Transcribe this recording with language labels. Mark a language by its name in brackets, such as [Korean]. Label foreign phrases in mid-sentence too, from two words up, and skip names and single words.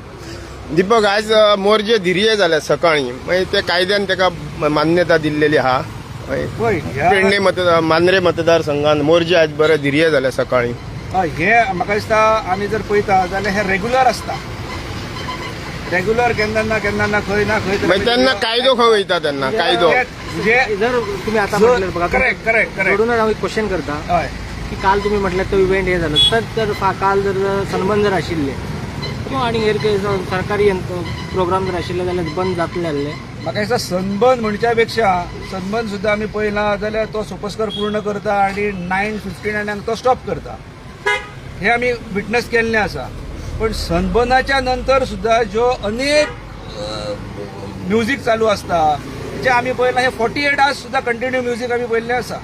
[Konkani] दीपक, आज मोर्चे धिर्ये जाल्या सकाळी मागीर ते कायद्यान ताका मान्यता दिल्लेली आहा. पेडणे मांद्रे मतदारसंघात मोर्चे आज बरे धिर्ये जाल्या सकाळी. हे म्हाका दिसता आमी जर पळयता जाल्यार हे रेग्युलर आसता. रेग्युलर केन्ना खंय ना खंय तेन्ना कायदो खंय वयता तेन्ना कायदो [Marathi] जर तुम्ही आता म्हटलं बघा, करेक्ट [Konkani] जोडूनच हांव एक क्वेश्चन करता की काल [Marathi] तुम्ही म्हटलं [Konkani] तो इव्हेंट हे झालं तर काल जर सन्मान जर आशिल्ले किंवा आनी हेर सरकारी प्रोग्राम जर आशिल्ले जाल्यार बंद जातले आसले. म्हाका दिसता सनबर्न म्हणच्या पेक्षा सनबर्न सुद्दां आमी पळयला जाल्यार तो सोपस्कर पूर्ण करता आणि 9:59 तो स्टॉप करता. हे आमी विटनस केल्लें आसा. पण सनबर्नाच्या नंतर सुद्धा जो अनेक म्युझिक चालू असता जे आम्ही पळयला हे 48 आवर्स सुद्धा [English] continue music [Konkani] आम्ही पळयल्लें आसा.